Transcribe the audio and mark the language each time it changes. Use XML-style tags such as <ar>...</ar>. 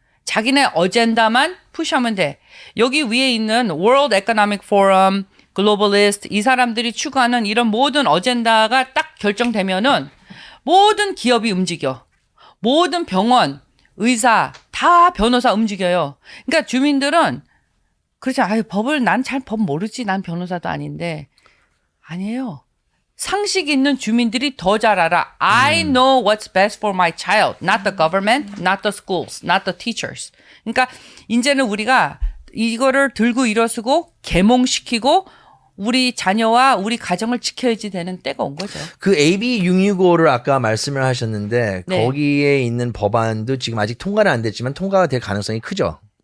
<ko>자기네 어젠다만 푸시하면 돼. 여기 위에 있는 World Economic Forum, Globalist 이 사람들이 추구하는 이런 모든 어젠다가 딱 결정되면은 모든 기업이 움직여. 모든 병원, 의사, 다 변호사 움직여요. 그러니까 주민들은 그렇지. 법을 난 잘 법 모르지. 난 변호사도 아닌데. 아니에요. 상식 있는 주민들이 더 잘 알아.</ko> <en>I know what's best for my child, not the government, not the schools, not the teachers.</en> <ko>그러니까 이제는 우리가 이거를 들고 일어서고 계몽시키고 우리 자녀와 우리 가정을 지켜야지 되는 때가 온 거죠. 그 AB 665를 아까 말씀을 하셨는데 네. 거기에 있는 법안도 지금 아직 통과는 안 됐지만 통과가 될 가능성이 크죠.</ko>